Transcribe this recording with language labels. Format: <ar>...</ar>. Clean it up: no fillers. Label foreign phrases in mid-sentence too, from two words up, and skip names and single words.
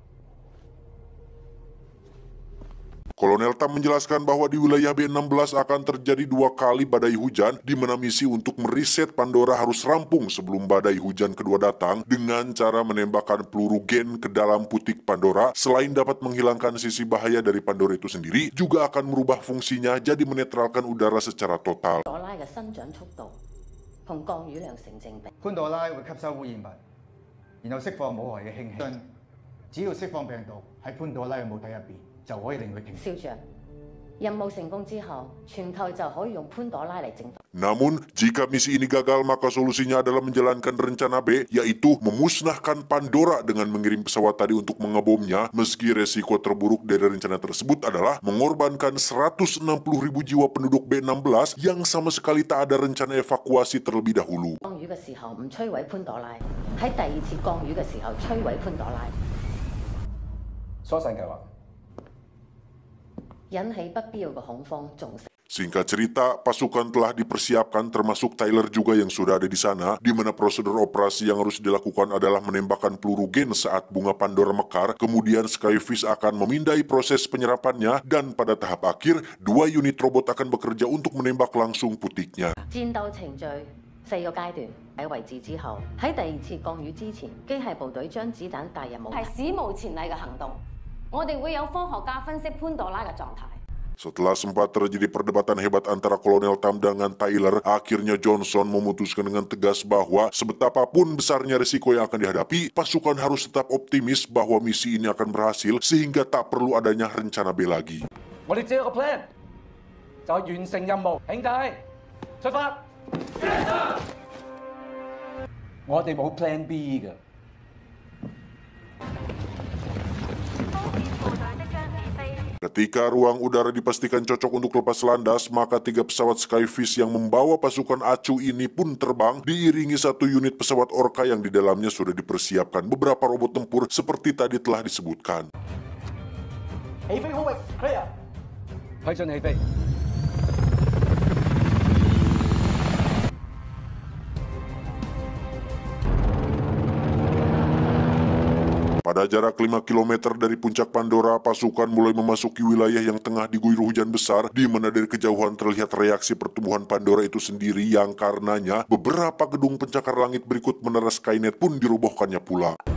<id>Kolonel Tam menjelaskan bahwa di wilayah B16 akan terjadi 2 kali badai hujan, di mana misi untuk meriset Pandora harus rampung sebelum badai hujan kedua datang dengan cara menembakkan peluru gen ke dalam putik Pandora. Selain dapat menghilangkan sisi bahaya dari Pandora itu sendiri, juga akan merubah fungsinya jadi menetralkan udara secara total.</id> <yue>朵拉嘅生長速度同降雨量成正比。潘朵拉會吸收污染物，然後釋放冇害嘅氫氣。只要釋放病毒喺潘朵拉嘅母體入邊，就可以令佢停。少將，任務成功之後，全球就可以用潘朵拉嚟征服。</yue> <id>Namun, jika misi ini gagal, maka solusinya adalah menjalankan rencana B, yaitu memusnahkan Pandora dengan mengirim pesawat tadi untuk mengebomnya, meski resiko terburuk dari rencana tersebut adalah mengorbankan 160.000 jiwa penduduk B16 yang sama sekali tak ada rencana evakuasi terlebih dahulu.</id> <yue>降雨嘅時候唔摧毀潘朵拉，喺第二次降雨嘅時候摧毀潘朵拉，疏散計劃。引起不必要嘅恐慌，仲</yue> <id>Singkat cerita, pasukan telah dipersiapkan termasuk Tyler juga yang sudah ada di sana, di mana prosedur operasi yang harus dilakukan adalah menembakkan peluru gen saat bunga Pandora mekar, kemudian Skyfish akan memindai proses penyerapannya, dan pada tahap akhir, 2 unit robot akan bekerja untuk menembak langsung putiknya.</id> <yue>戰鬥程序4個階段喺位置之後，喺第二次降雨之前，機械部隊將子彈帶入母體，係史無前例嘅行動。我哋會有科學家分析潘朵拉嘅狀態。</yue> <id>Setelah sempat terjadi perdebatan hebat antara Kolonel Tam dengan Tyler, akhirnya Johnson memutuskan dengan tegas bahwa sebetapapun besarnya risiko yang akan dihadapi, pasukan harus tetap optimis bahwa misi ini akan berhasil sehingga tak perlu adanya rencana B lagi.</id> <yue>我哋只有個 plan，就係完成任務。兄弟，出發！我哋冇</yue> <en>plan B</en> <yue>嘅。</yue> <id>Ketika ruang udara dipastikan cocok untuk lepas landas, maka 3 pesawat Skyfish yang membawa pasukan ACU ini pun terbang, diiringi 1 unit pesawat Orca yang di dalamnya sudah dipersiapkan beberapa robot tempur seperti tadi telah disebutkan.</id> <yue>起飛空域 clear， 批准起飛。</yue> <id>Pada jarak 5 km dari puncak Pandora, pasukan mulai memasuki wilayah yang tengah diguyur hujan besar, di mana dari kejauhan terlihat reaksi pertumbuhan Pandora itu sendiri yang karenanya beberapa gedung pencakar langit berikut menara Skynet pun dirobohkannya pula.</id>